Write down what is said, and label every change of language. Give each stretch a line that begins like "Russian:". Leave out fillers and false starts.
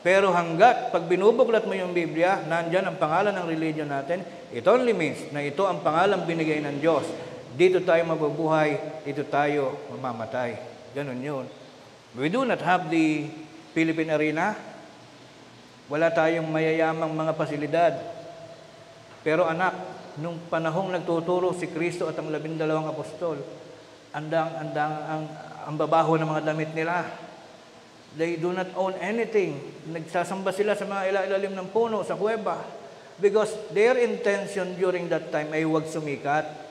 Filipino: Pero hanggat pag binubuklat mo yung Biblia, nandyan ang pangalan ng religion natin,
English: it only means
Filipino: na ito ang pangalan binigay ng Diyos. Dito tayo mabubuhay, dito tayo mamamatay. Ganun yun.
English: We do not have the Philippine Arena.
Filipino: Wala tayong mayayamang mga pasilidad. Pero anak, nung panahong nagtuturo si Kristo at ang 12 apostol, ang babaho ng mga damit nila.
English: They do not own anything.
Filipino: Nagsasamba sila sa mga ilalim ng puno, sa kuweba.
English: Because their intention during that time
Filipino: ay huwag sumikat.